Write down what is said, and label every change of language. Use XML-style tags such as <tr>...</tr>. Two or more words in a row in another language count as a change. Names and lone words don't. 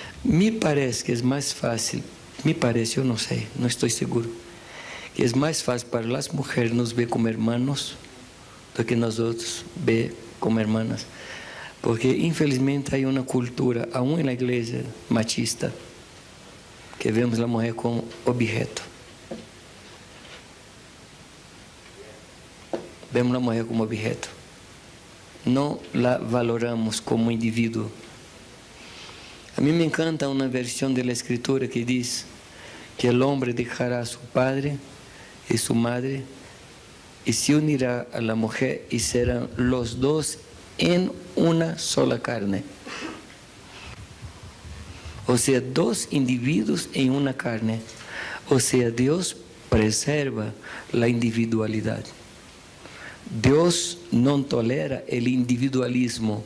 <es>Me parece que es más fácil, me parece, yo no sé, no estoy seguro, que es más fácil para las mujeres nos ver como hermanos</es> <pt>do que</pt> <es>nosotros ver como hermanas. Porque infelizmente hay una cultura, aún en la iglesia machista, que vemos</es> <pt>a mulher</pt> <es>como objeto.</es> <pt>Vemos a mulher como objeto. Não la valoramos como indivíduo. A mim me encanta uma versão da Escritura que diz que o homem deixará a seu padre e sua madre e</pt> <es>se unirá a la mujer</es> <pt>e serão</pt> <es>los dos en una sola carne. O sea, dos individuos en una carne. O sea, Dios preserva la individualidad. Dios no tolera el individualismo.</es>